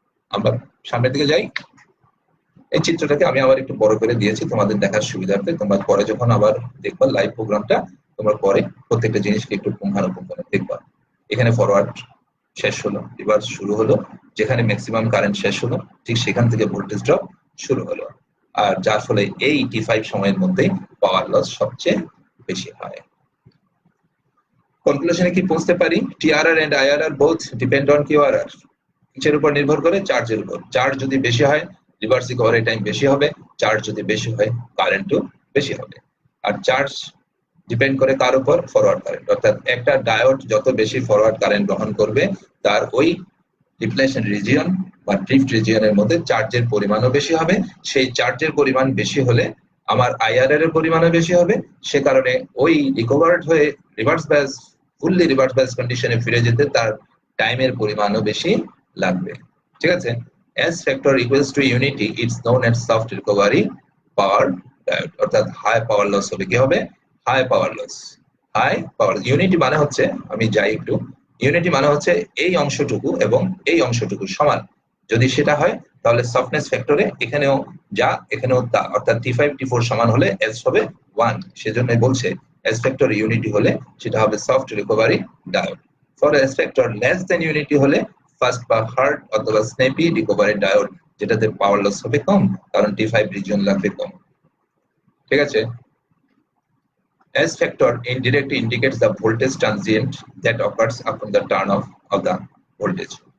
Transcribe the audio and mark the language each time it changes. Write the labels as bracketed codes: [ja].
[bn] আমরা সামনের দিকে যাই। এই চিত্রটাকে আমি আবার একটু বড় করে দিয়েছি তোমাদের দেখার সুবিধার্থে, তোমরা পরে যখন আবার দেখবা লাইভ প্রোগ্রামটা, তোমরা পরে প্রত্যেকটা জিনিসকে একটু পুঙ্খানুপুঙ্খ দেখবা। এখানে ফরওয়ার্ড শেষ হলো, রিভার্স শুরু হলো, যেখানে ম্যাক্সিমাম কারেন্ট শেষ হলো ঠিক সেখান থেকে ভোল্টেজ ড্রপ শুরু হলো, আর যার ফলে এই T5 সময়ের মধ্যে পাওয়ার লস সবচেয়ে বেশি হয়। কনক্লুশনে কি পৌঁছতে পারি? [en] TRR and IRR both depend on QRR। [bn] কিসের উপর নির্ভর করে? চার্জের উপর। চার্জ যদি বেশি হয় রিভার্স রিকভারি টাইম বেশি হবে, চার্জ যদি বেশি হয় কারেন্টও বেশি হবে। আর চার্জ ডিপেন্ড করে কার উপর? Forward current. অর্থাৎ একটা ডায়োড যত বেশি ফরওয়ার্ড কারেন্ট গ্রহণ করবে তার ওই ডিপ্লেশন রিজিয়ন বা ড্রিফট রিজিয়নের মধ্যে চার্জের পরিমাণও বেশি হবে। সেই চার্জের পরিমাণ বেশি হলে আমার IRR এর পরিমাণও বেশি হবে, সে কারণে ওই রিকভার্ড হয়ে reverse bias fully reverse bias কন্ডিশনে ফিরে যেতে তার টাইমের পরিমাণও বেশি লাগবে। ঠিক আছে? [en] S factor equals to unity, it's known as soft recovery power diode। [bn] অর্থাৎ হাই পাওয়ার লস হবে, কি হবে? High power loss. High power unity মানে হচ্ছে, আমি যাই একটু, ইউনিটি মানে হচ্ছে এই অংশটুকু এবং এই অংশটুকু সমান। যদি সেটা হয় তাহলে সফটনেস ফ্যাক্টরে এখানেও যা এখানেও তা, অর্থাৎ T5 T4 সমান হলে S হবে 1। সেজন্যই বলছে S ফ্যাক্টর ইউনিটি হলে সেটা হবে soft recovery diode. [en] for S factor less than unity [bn] হলে ফাস্ট বা হার্ড অথবা স্ন্যাপি রিকভারি ডায়োড, যেটাতে পাওয়ার লস হবে কম, কারণ T5 রিজিয়ন লাগবে কম। ঠিক আছে? [en] S factor indirectly indicates the voltage transient that occurs upon the turn off of the voltage.